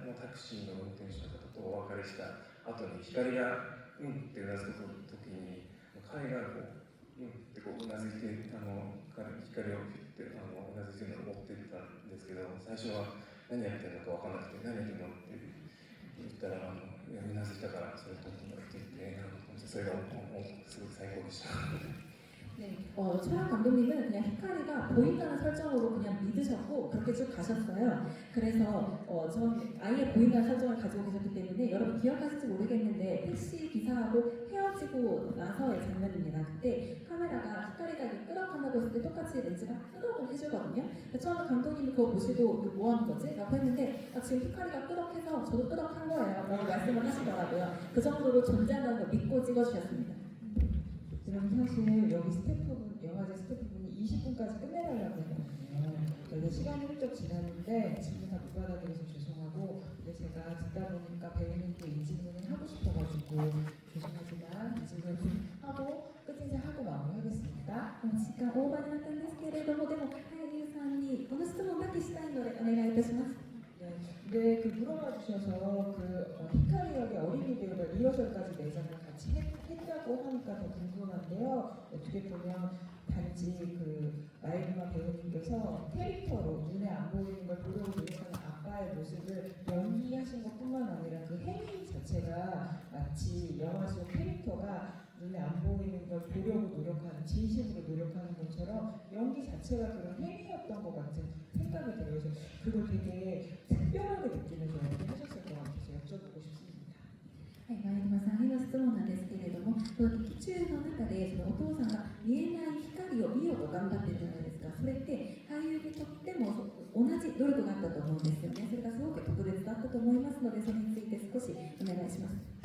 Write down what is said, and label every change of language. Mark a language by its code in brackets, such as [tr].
[ja] クシーの運転手の方とお別れした後に光がってうなずく時に彼がってうなずいて光をピュッてうなずいてるのを持っていったんですけど、最初は何やってるのか分からなくて何やってるのって言ったらうなずいたからそれとって言ってそれがもうすごい最高でした。 [ko] 네, 촬영 감독님은 그냥 히카리가 보인다는 설정으로 그냥 믿으셨고 그렇게 쭉 가셨어요. 그래서 전 아예 보인다는 설정을 가지고 계셨기 때문에 여러분 기억하실지 모르겠는데 택시 기사하고 헤어지고 나서의 장면입니다. 그때 카메라가 히카리가 이렇게 끄덕한다고 했을 때 똑같이 렌즈가 끄덕을 해주거든요. 처음에 감독님이 그거 보시고 이거 뭐 하는 거지? 라고 했는데 지금 히카리가 끄덕해서 저도 끄덕한 거예요. 라고 말씀을 하시더라고요. 그 정도로 존재한다는 걸 믿고 찍어주셨습니다. 그럼 사실 여기 스태프분, 영화제 스태프분이 20분까지 끝내달라고 했거든요. 그래서 시간이 훌쩍 지났는데 질문 다 못 받아드려서 죄송하고, 근데 제가 듣다 보니까 배우님께 이 질문을 하고 싶어가지고 죄송하지만 이 질문을 하고 끝 인사하고 마무리하겠습니다. [ja] 時間オーバーになったんですけれども、でも俳優さんにこの質問だけしたいのでお願いいたします。 [ko] 네, 근데 그 물어봐 주셔서 히카리 역의 어린이 배우가 리허설까지 내장을 같이 했다고 하니까 더 궁금한데요. 어떻게 보면 단지 그 마이루마 배우님께서 캐릭터로 눈에 안 보이는 걸 보려고 노력하는 아빠의 모습을 연기하신 것뿐만 아니라 그 행위 자체가 마치 영화 속 캐릭터가 눈에 안 보이는 걸 보려고 노력하는, 진심으로 노력하는 것처럼 연기 자체가 그런 행위였던 것 같은 생각이 들어요. 그래서 그걸 되게 특별하게 느끼면서 연기하셨을 것 같아서 여쭤보고 싶습니다. [ja] はい、前沼さんへの質問なんですけれども、劇中の中でそのお父さんが見えない光を見ようと頑張ってるじゃないですか。それって俳優にとっても同じ努力があったと思うんですよね。それがすごく特別だったと思いますので、それについて少しお願いします。